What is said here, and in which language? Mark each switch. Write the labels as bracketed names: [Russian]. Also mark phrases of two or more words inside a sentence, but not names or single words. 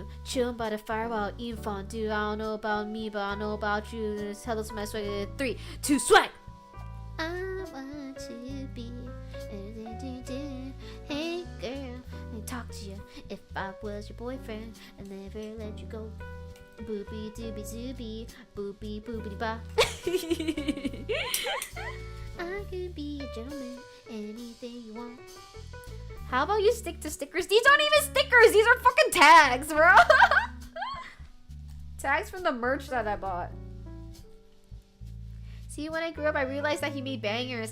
[English] Chillin' by the fire while eating fondue. I don't know about me, but I know about you. Tell us my swag. 3, 2, swag! I want to be. Hey girl, I talk to you. If I was your boyfriend, I'd never let you go. Boopy doobie zoobie, boopy boopity ba. I could be a gentleman, anything you want. How about you stick to stickers? These aren't even stickers, these are fucking tags, bro. Tags from the merch that I bought. See, when I grew up, I realized that he made bangers.